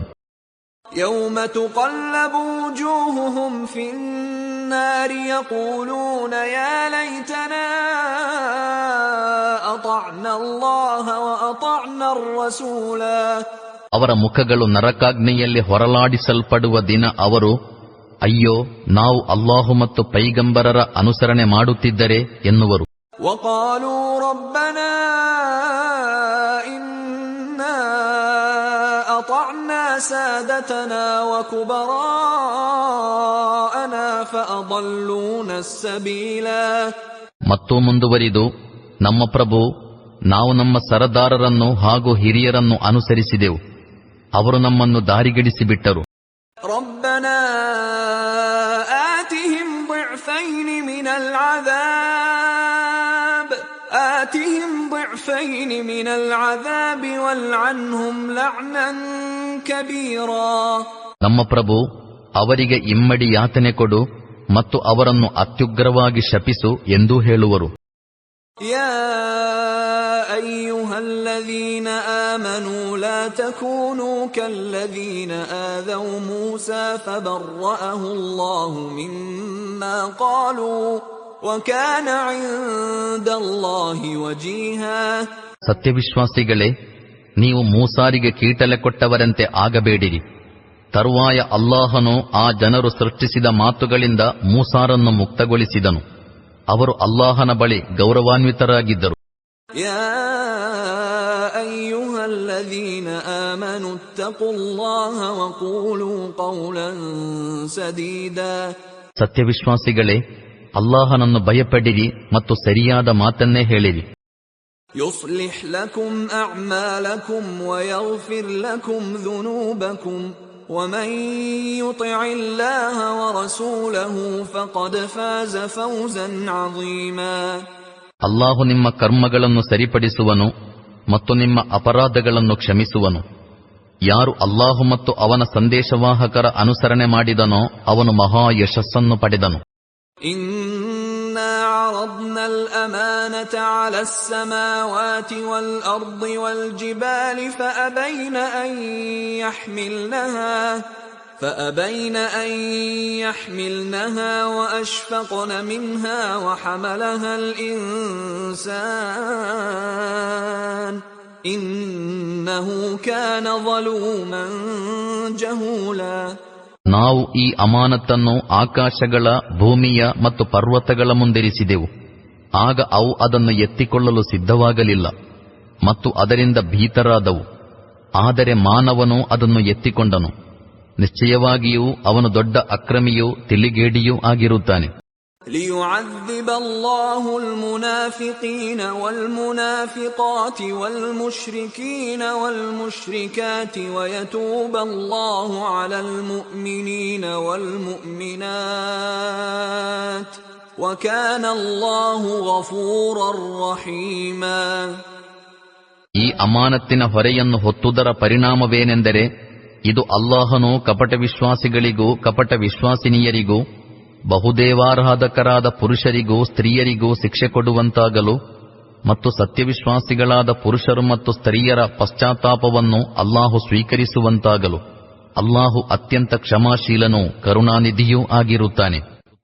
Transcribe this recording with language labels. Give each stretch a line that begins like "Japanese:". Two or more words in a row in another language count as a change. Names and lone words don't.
Arabic: يوم تقلب وجوههم في النار يقولون يا ليتنا أطعنا الله وأطعنا الرسولا.
Kannada: ಅವರ ಮುಖಗಳು ನರಕಾಗ್ನಿಯಲ್ಲಿ ಹೊರಲಾಡಿಸಲ್ಪಡುವ ದಿನ ಅವರು, ಅಯ್ಯೋ, ನಾವು ಅಲ್ಲಾಹು ಮತ್ತು ಪೈಗಂಬರರ ಅನುಸರಣೆ ಮಾಡುತ್ತಿದ್ದರೆ ಎನ್ನುವರು.
Arabic: وقالوا ربنا إنا أطعنا سادتنا وكبراءنا فأضلونا السبيلا.
Kannada: ಮತ್ತು ಮುಂದುವರಿದು, ನಮ್ಮ ಪ್ರಭು, ನಾವು ನಮ್ಮ ಸರದಾರರನ್ನು ಹಾಗೂ ಹಿರಿಯರನ್ನು ಅನುಸರಿಸಿದೆವು, ಅವರು ನಮ್ಮನ್ನು ದಾರಿಗೆಡಿಸಿಬಿಟ್ಟರು.
Arabic: ربنا آتهم ضعفين من العذاب والعنهم لعنا كبيرا.
Kannada: ನಮ್ಮ ಪ್ರಭು, ಅವರಿಗೆ ಇಮ್ಮಡಿ ಯಾತನೆ ಕೊಡು ಮತ್ತು ಅವರನ್ನು ಅತ್ಯುಗ್ರವಾಗಿ ಶಪಿಸು ಎಂದೂ ಹೇಳುವರು.
Arabic: يا أيها الذين آمنوا لا تكونوا كالذين آذوا موسى فبرأه الله مما قالوا وكان عند الله وجيها.
Kannada: ಸತ್ಯವಿಶ್ವಾಸಿಗಳೇ, ನೀವು ಮೂಸಾರಿಗೆ ಕೀಟಲೆ ಕೊಟ್ಟವರಂತೆ ಆಗಬೇಡಿರಿ. ತರುವಾಯ ಅಲ್ಲಾಹನು ಆ ಜನರು ಸೃಷ್ಟಿಸಿದ ಮಾತುಗಳಿಂದ ಮೂಸಾರನ್ನು ಮುಕ್ತಗೊಳಿಸಿದನು. ಅವರು ಅಲ್ಲಾಹನ ಬಳಿ ಗೌರವಾನ್ವಿತರಾಗಿದ್ದರು.
Arabic: يا أيها الذين آمنوا اتقوا الله وقولوا قولا سديدا.
Kannada: ಸತ್ಯವಿಶ್ವಾಸಿಗಳೇ, ಅಲ್ಲಾಹನನ್ನು ಭಯಪಡಿರಿ ಮತ್ತು ಸರಿಯಾದ ಮಾತನ್ನೇ ಹೇಳಿರಿ.
Arabic: يصلح لكم أعمالكم ويغفر لكم ذنوبكم ومن يطع الله ورسوله فقد فاز فوزا عظيما.
Kannada: ಅಲ್ಲಾಹು ನಿಮ್ಮ ಕರ್ಮಗಳನ್ನು ಸರಿಪಡಿಸುವನು ಮತ್ತು ನಿಮ್ಮ ಅಪರಾಧಗಳನ್ನು ಕ್ಷಮಿಸುವನು. ಯಾರು ಅಲ್ಲಾಹು ಮತ್ತು ಅವನ ಸಂದೇಶವಾಹಕರ ಅನುಸರಣೆ ಮಾಡಿದನೋ ಅವನು ಮಹಾ ಯಶಸ್ಸನ್ನು ಪಡೆದನು.
Arabic: إنا عرضنا الأمانة على السماوات والأرض والجبال فأبين أن يحملنها وأشفقن منها وحملها الإنسان إنه كان ظلوما جهولا.
Kannada: ನಾವು ಈ ಅಮಾನತನ್ನು ಆಕಾಶಗಳ, ಭೂಮಿಯ ಮತ್ತು ಪರ್ವತಗಳ ಮುಂದಿರಿಸಿದೆವು. ಆಗ ಅವು ಅದನ್ನು ಎತ್ತಿಕೊಳ್ಳಲು ಸಿದ್ಧವಾಗಲಿಲ್ಲ ಮತ್ತು ಅದರಿಂದ ಭೀತರಾದವು. ಆದರೆ ಮಾನವನು ಅದನ್ನು ಎತ್ತಿಕೊಂಡನು. ನಿಶ್ಚಯವಾಗಿಯೂ ಅವನು ದೊಡ್ಡ ಅಕ್ರಮಿಯೂ ತಿಳಿಗೇಡಿಯೂ ಆಗಿರುತ್ತಾನೆ.
Arabic: ليعذب الله المنافقين والمنافقات والمشركين والمشركات ويتوب الله على المؤمنين والمؤمنات وكان الله غفورا رحيما.
Kannada: ಈ ಅಮಾನತ್ತಿನ ಹೊರೆಯನ್ನು ಹೊತ್ತುದರ ಪರಿಣಾಮವೇನೆಂದರೆ, ಇದು ಅಲ್ಲಾಹನು ಕಪಟ ವಿಶ್ವಾಸಿಗಳಿಗೂ ಕಪಟ ವಿಶ್ವಾಸಿನಿಯರಿಗೂ ಬಹುದೇವಾರಾಧಕರಾದ ಪುರುಷರಿಗೂ ಸ್ತ್ರೀಯರಿಗೂ ಶಿಕ್ಷೆ ಕೊಡುವಂತಾಗಲು ಮತ್ತು ಸತ್ಯವಿಶ್ವಾಸಿಗಳಾದ ಪುರುಷರು ಮತ್ತು ಸ್ತ್ರೀಯರ ಪಶ್ಚಾತ್ತಾಪವನ್ನು ಅಲ್ಲಾಹು ಸ್ವೀಕರಿಸುವಂತಾಗಲು ಅಲ್ಲಾಹು ಅತ್ಯಂತ ಕ್ಷಮಾಶೀಲನೂ ಕರುಣಾನಿಧಿಯೂ ಆಗಿರುತ್ತಾನೆ.